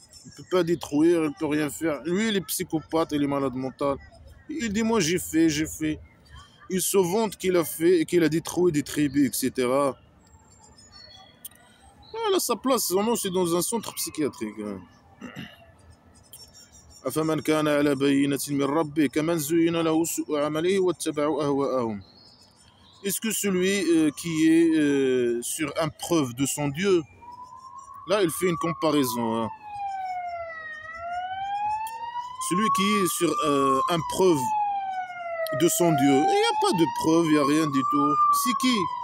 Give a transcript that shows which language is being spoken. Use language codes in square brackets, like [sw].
[fr] Il ne peut pas détruire, il ne peut rien faire. Lui, il est psychopathe, il est malade mental. Il dit, moi, j'ai fait, j'ai fait. Il se vante qu'il a fait et qu'il a détruit des tribus, etc. Voilà, sa place, vraiment, c'est dans un centre psychiatrique. [ar] أفمن كان على بينة من ربه كمن زين له سوء عمله واتبعوا أهواءهم. [fr] Est-ce que celui qui est sur un preuve de son Dieu, là il fait une comparaison, hein. Celui qui est sur un preuve de son Dieu, il n'y a pas de preuve, il n'y a rien du tout. C'est qui?